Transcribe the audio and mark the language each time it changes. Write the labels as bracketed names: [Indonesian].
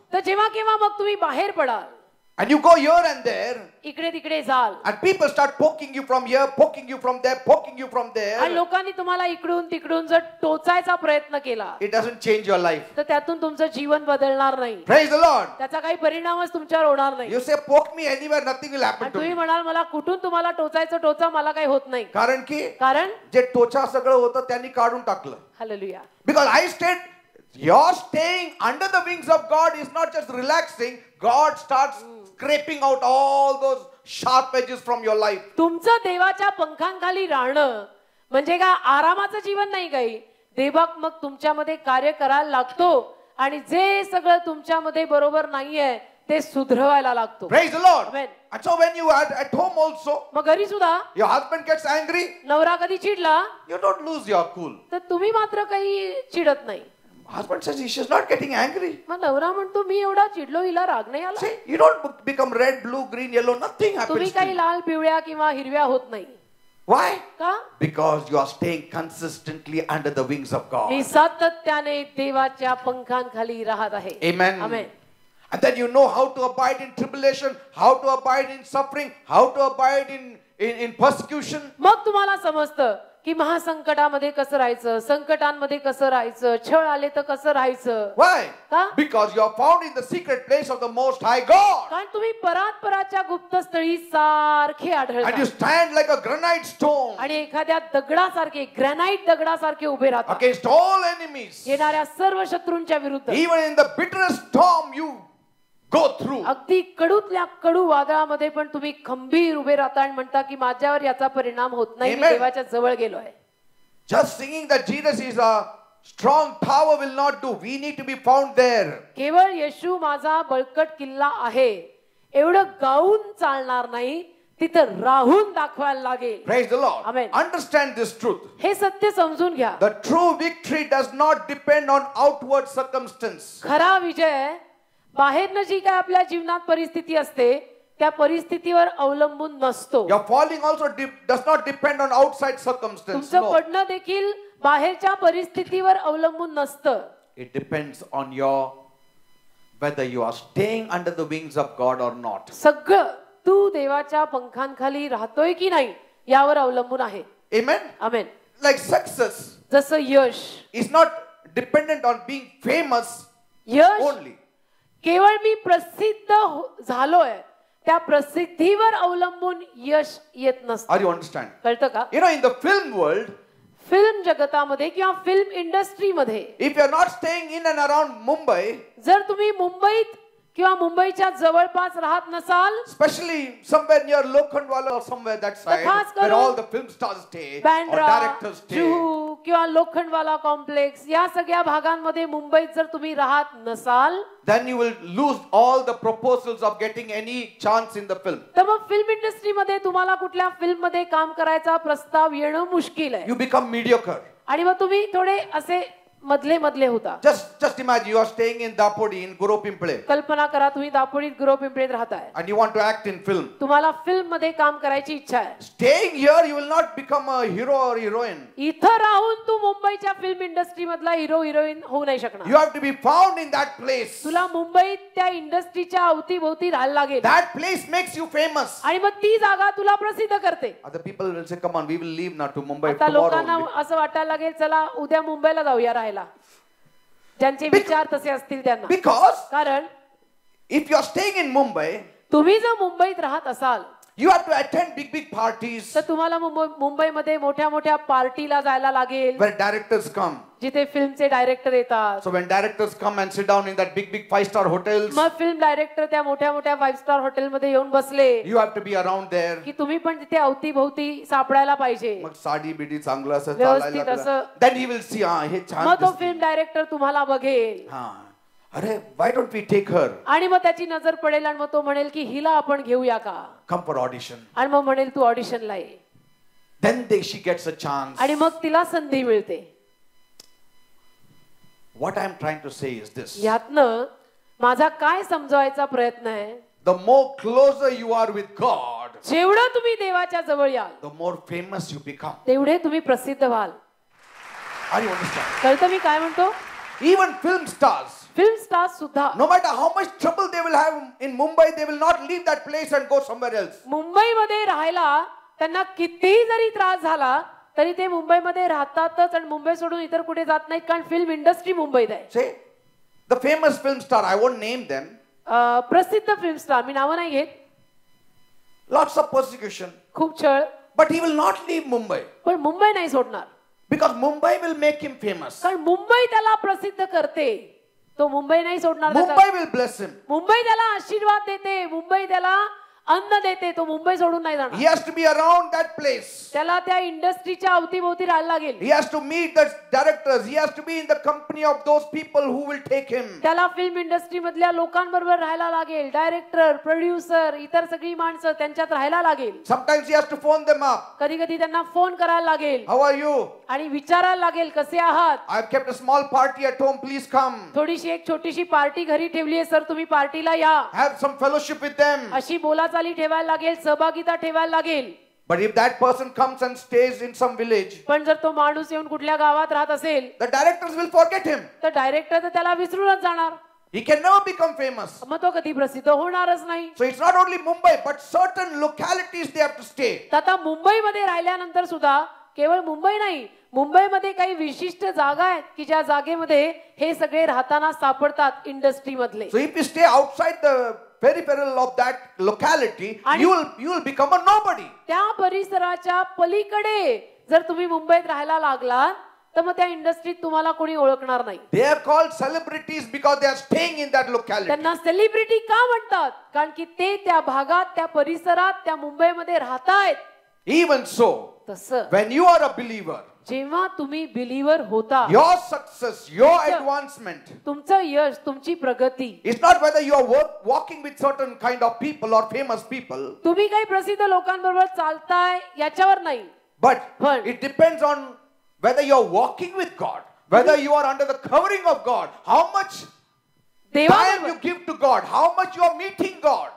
[Marathi] तर जेव्हा केव्हा मग तुम्ही बाहेर पडाल [English] and you go here and there, [Marathi] इकडे तिकडे जाल [English] and people start poking you from here, poking you from there, poking you from [Marathi] आणि [English] there, [Marathi] लोकांनी तुम्हाला इकडून तिकडून जर टोचायचा प्रयत्न केला [English] it doesn't change your life. [Marathi] तर त्यातून तुमचं जीवन बदलणार नाही. [English] Praise the Lord. [Marathi] त्याचा काही परिणामच तुमच्यावर होणार नाही. [English] You say, poke me anywhere, nothing will happen [Marathi] आणि [English] to [Marathi] तुम्ही [English] me. [Marathi] म्हणाल मला कुठून तुम्हाला टोचायचं टोचा मला काही होत नाही. कारण की कारण जे टोचा सगळं होतं त्यांनी काढून टाकलं. Hallelujah. [English] Because I stayed, your staying under the wings of God is not just relaxing. God starts scraping out all those sharp edges from your life. [Marathi] तुमचं देवाच्या पंखांखाली राहणं म्हणजे काय आरामाचं जीवन नाही. काही देवाक मग तुमच्यामध्ये कार्य करायला लागतो आणि जे सगळं तुमच्यामध्ये बरोबर नाहीये ते सुधरवायला लागतो. [English] Praise the Lord. Amen. And so when you are at home also, [Marathi] मग घरी सुद्धा [English] your husband gets angry, [Marathi] नवरा कधी चिडला [English] you don't lose your cool. [Marathi] तर तुम्ही मात्र काही चिडत नाही. [English] Husband says she's not getting angry. [Marathi] मग नवरा म्हणतो मी एवढा चिडलो हिला राग नाही आला. [English] See, you don't become red, blue, green, yellow, nothing [Marathi] तुम्ही [English] happens to [Marathi] काही [English] you. [Marathi] लाल पिवळ्या किंवा हिरव्या होत नाही. [English] Why? [Marathi] का? [English] Because you are staying consistently under the wings of God. [Marathi] मी सातत्याने देवाच्या पंखांखाली राहत आहे. [English] Amen. [Marathi] Amen. [English] And then you know how to abide in tribulation, how to abide in suffering, how to abide in persecution. [Marathi] मग तुम्हाला समजतं की महासंकटामध्ये कसं राहायचं, संकटांमध्ये कसं राहायचं, छळ आले तर कसं राहायचं. [English] Why? [Marathi] का? [English] Because you are found in the secret place of the Most High God. [Marathi] कारण तुम्ही परात्पराच्या गुप्तस्थळी सारखे [English] And you [Marathi] आढळता [English] stand like a granite stone [Marathi] आणि एखाद्या दगडासारखे ग्रॅनाइट दगडासारखे उभे राहता [English] against all enemies. [Marathi] येणाऱ्या सर्व शत्रूंच्या विरुद्ध. [English] Even in the bitterest storm you go through. [Marathi] अगदी कडूतल्या कडू वादळामध्ये पण तुम्ही खंबीर उभे राहता आणि म्हणता की माझ्यावर याचा परिणाम होत नाही. मी [English] Amen. [Marathi] देवाच्या जवळ गेलोय. [English] Just singing that Jesus is Strong tower will not do. We need to be found there. [Marathi] केवळ येशू माझा बळकट किल्ला आहे एवढं गाऊन चालणार नाही, तिथं राहून दाखवायला लागेल. [English] Praise the Lord. Amen. Understand this truth. [Marathi] हे सत्य समजून घ्या. [English] The true victory does not depend on outward circumstance. [Marathi] खरा विजय बाहेरनं जी काय आपल्या जीवनात परिस्थिती असते त्या परिस्थितीवर अवलंबून नसतो. [English] Your falling also does not depend on outside circumstance. [Marathi] तुमचं [English] No. [Marathi] पडणं देखील बाहेरच्या परिस्थितीवर अवलंबून नसतं. [English] It depends on your whether you are staying under the wings of God or not. [Marathi] सगळं तू देवाच्या पंखांखाली राहतोय की नाही यावर अवलंबून आहे. [English] Amen. [Marathi] आमेन. [English] Like success [Marathi] जसं यश [English] is not dependent on being famous [Marathi] Yash [English] only. [Marathi] केवळ मी प्रसिद्ध झालोय त्या प्रसिद्धीवर अवलंबून यश येत नसतं. [English] Are you understand? [Marathi] कळतं का? [English] You know, in the film world, [Marathi] film जगतामध्ये किंवा फिल्म इंडस्ट्रीमध्ये [English] if you are not staying in and around Mumbai, [Marathi] जर तुम्ही मुंबईत किंवा मुंबईच्या जवळपास राहत नसाल, [English] especially somewhere near Lokhandwala or somewhere that side, [Marathi] खास [English] where [Marathi] करून [English] all the film stars stay or [Marathi] Bandra, [English] directors stay, [Marathi] Juhu किंवा लोखंडवाला कॉम्प्लेक्स या सगळ्या भागांमध्ये मुंबईत जर तुम्ही राहत नसाल, [English] then you will lose all the proposals of getting any chance in the film. [Marathi] तर मग फिल्म इंडस्ट्रीमध्ये तुम्हाला कुठल्या फिल्म मध्ये काम करायचा प्रस्ताव येणं मुश्किल आहे. [English] You become mediocre. [Marathi] आणि मग तुम्ही थोडे असे मधले मधले होता. [English] Just imagine you are staying in Dapodi in Guru Pimple [Marathi] कल्पना करा तुम्ही दापोडीत गुरव पिंपळीत राहताय, [English] and you want to act in film. [Marathi] तुम्हाला फिल्म मध्ये काम करायची इच्छा आहे. [English] Staying here, you will not become a hero or heroine. [Marathi] इथं राहून तू मुंबईच्या फिल्म इंडस्ट्री मधला हिरो हिरोईन होऊ नाही शकणार. [English] You have to be found in that place. [Marathi] तुला मुंबईत त्या इंडस्ट्रीच्या अवतीभोवती राहायला लागेल. [English] That place makes you famous. [Marathi] आणि मग ती जागा तुला प्रसिद्ध करते. [English] Other people will say, come on, we will leave now to Mumbai [Marathi] आता [English] tomorrow [Marathi] लोकांना [English] only. [Marathi] असं वाटायला लागेल चला उद्या मुंबईला जाऊया राहायला, ज्यांचे विचार तसे असतील त्यांना. [English] Because [Marathi] कारण [English] if you are staying in Mumbai, [Marathi] तुम्ही जर मुंबईत राहत असाल [English] you have to attend big parties [Marathi] तर तुम्हाला मुंबईमध्ये मोठ्या मोठ्या पार्टीला जायला लागेल [English] where directors come. [Marathi] जिथे फिल्मचे डायरेक्टर येतात. [English] So when directors come and sit down in that big 5-star hotels, [Marathi] मग फिल्म डायरेक्टर त्या मोठ्या मोठ्या 5 स्टार हॉटेलमध्ये येऊन बसले [English] you have to be around there. [Marathi] की तुम्ही पण तिथे अवतीभोवती सापडायला पाहिजे. मग साडी बिडी चांगलं असं व्यवस्थित चालायला असं. लागलं. [English] Then he will see, [Marathi] हे छान मग तो दिसते. फिल्म डायरेक्टर तुम्हाला बघेल [English] हा, अरे why don't we take her? [Marathi] आणि मग त्याची नजर पडेल आणि मग तो म्हणेल की हिला आपण घेऊया का, [English] Come for audition. [Marathi] आणि मग म्हणेल तू ऑडिशनला ये. [English] Then she gets a chance. [Marathi] आणि मग तिला संधी मिळते. [English] What I am trying to say is this. [Marathi] यातनं माझा काय समजवायचा प्रयत्न आहे, [English] The more closer you are with God, [Marathi] जेवढं तुम्ही देवाच्या जवळ याल [English] the more famous you become. [Marathi] तेवढे तुम्ही प्रसिद्ध व्हाल. [English] Are you understand? [Marathi] कळतं मी काय म्हणतो? [English] Even film stars, [Marathi] film star सुद्धा [English] no matter how much trouble they will have in Mumbai, they will not leave that place and go somewhere else. [Marathi] मुंबईमध्ये राहायला त्यांना कितीही जरी त्रास झाला तरी ते मुंबईमध्ये राहतातच आणि मुंबई सोडून इतर कुठे जात नाहीत, कारण फिल्म इंडस्ट्री मुंबईत आहे. [English] Say, the famous film star, I won't name them, [Marathi] प्रसिद्ध फिल्म स्टार, मी नावं नाही घेत, [English] lots of persecution, [Marathi] खूप छळ, [English] but he will not leave Mumbai [Marathi] पण मुंबई नाही सोडणार. [English] because Mumbai will make him famous. [Marathi] कारण मुंबई त्याला प्रसिद्ध करते. तो मुंबई नाही सोडणार. [English] Mumbai will bless him. [Marathi] Mumbai त्याला आशीर्वाद देते, मुंबई त्याला अन्न देते, तो मुंबई सोडून नाही [English] He [Marathi] जाणार. [English] has to be around that place. [Marathi] त्याला त्या इंडस्ट्रीच्या अवतीभोवती राहायला लागेल. [English] He has to meet the directors. He has to be in the company of those people who will take him. [Marathi] त्याला फिल्म इंडस्ट्री मधल्या लोकांबरोबर राहायला लागेल. डायरेक्टर, प्रोड्युसर, इतर सगळी माणसं त्यांच्यात राहायला लागेल. [English] Sometimes he has to phone them up. [Marathi] कधी कधी त्यांना फोन करायला लागेल [English] How are you? [Marathi] आणि विचारायला लागेल कसे आहात. [English] I've kept a small party at home. Please come. [Marathi] थोडीशी एक छोटीशी पार्टी घरी ठेवली आहे सर, तुम्ही पार्टीला या. [English] Have some fellowship with them. [Marathi] अशी बोलाचाली ठेवायला लागेल, सहभागिता ठेवायला लागेल. [English] But if that person comes and stays in some village, [Marathi] पण जर तो माणूस येऊन कुठल्या गावात राहत असेल [English] the directors will forget him. [Marathi] तर डायरेक्टर तर त्याला विसरूनच जाणार. [English] He can never become famous. [Marathi] मग तो कधी प्रसिद्ध होणारच नाही. [English] So it's not only Mumbai, but certain localities they have to stay. [Marathi] तर आता मुंबईमध्ये राहिल्यानंतर सुद्धा केवळ मुंबई नाही, मुंबईमध्ये काही विशिष्ट जागा आहेत की ज्या जागेमध्ये हे सगळे राहताना सापडतात इंडस्ट्री मधले. [English] So if you stay outside the peripheral of that locality, you will become a nobody. [Marathi] त्या परिसराच्या पलीकडे जर तुम्ही मुंबईत राहायला लागला तर मग त्या इंडस्ट्रीत तुम्हाला कोणी ओळखणार नाही. [English] They are called celebrities because they are staying in that locality. [Marathi] त्यांना सेलिब्रिटी का म्हणतात? कारण की ते त्या भागात, त्या परिसरात, त्या मुंबईमध्ये राहतायत. [English] Even so, [Marathi] तसं [English] when you are a believer, [Marathi] जेव्हा तुम्ही बिलीवर होता, [English] your success, your advancement, [Marathi] तुमचं यश, तुमची प्रगती, [English] it's not whether you are walking with certain kind of people or famous people, [Marathi] तुम्ही काही प्रसिद्ध लोकांबरोबर चालताय याच्यावर नाही, [English] but it depends on whether you are walking with God, whether you are under the covering of God, how much time you give to God, how much you are meeting God.